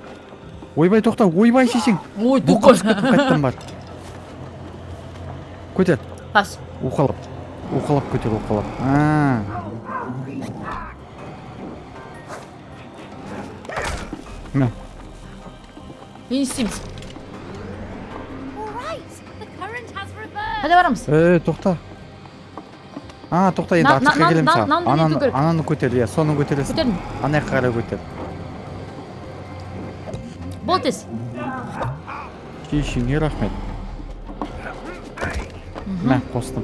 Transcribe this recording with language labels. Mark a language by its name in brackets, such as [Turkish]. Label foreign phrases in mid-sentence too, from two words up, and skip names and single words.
[Kazakh] Ойбай, тоқта, ойбай шешең. Ой, Бұққа түсіп кеттім, қайттан бар. Көтер. Бас. Уқалап көтер, уқалап. Мә. Не істейміз? [English] All right. The current has reversed. [Kazakh] Hadi барамыз. Тоқта. Тоқта, енді артыққа келем саған. нанды не көтер? Ананы көтер, иә, соны көтересің. Көтердім. Ана қарай көтер. Бол тез. Шешеңе рахмет. Мә, қостым.